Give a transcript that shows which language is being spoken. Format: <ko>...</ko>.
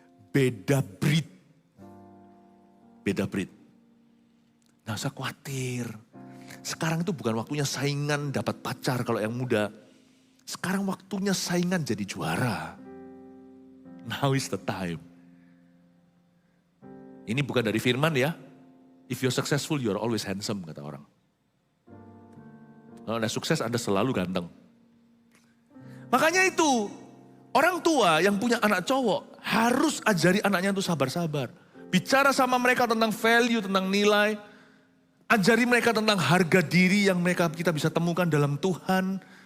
<id>Beda breed. Beda breed. Nah, usah khawatir. Sekarang itu bukan waktunya saingan dapat pacar kalau yang muda. Sekarang waktunya saingan jadi juara.</id> <en>Now is the time.</en> <id>Ini bukan dari firman ya.</id> <en>If you're successful, you're always handsome,</en> <id>kata orang. Kalau Anda sukses, Anda selalu ganteng. Makanya itu, orang tua yang punya anak cowok harus ajari anaknya untuk sabar-sabar. Bicara sama mereka tentang value, tentang nilai. Ajari mereka tentang harga diri yang kita bisa temukan dalam Tuhan.</id>